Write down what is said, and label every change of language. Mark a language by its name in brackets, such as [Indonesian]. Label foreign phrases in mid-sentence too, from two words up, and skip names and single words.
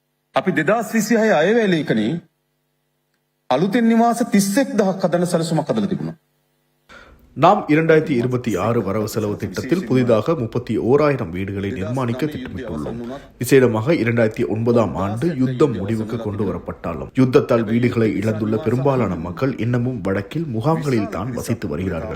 [Sinhala] අපි 2026 අයවැය ලේඛනයේ අලුතෙන් නිවාස 31000ක් හදන්න සැලසුමක් හදලා තිබුණා. [Tamil] நாம் 2026 வரவு செலவு திட்டத்தில் புதிதாக 31,000 வீடுகளை நிர்மாணிக்க திட்டமிட்டுள்ளோம். விசேடமாக 2009ஆம் ஆண்டு யுத்தம் முடிவுக்கு கொண்டு வரப்பட்டாலும் யுத்தத்தால் வீடுகளை இழந்துள்ள பெரும்பாலான மக்கள் இன்னமும் வடக்கில் முகாம்களில் தான் வசித்து வருகிறார்கள்.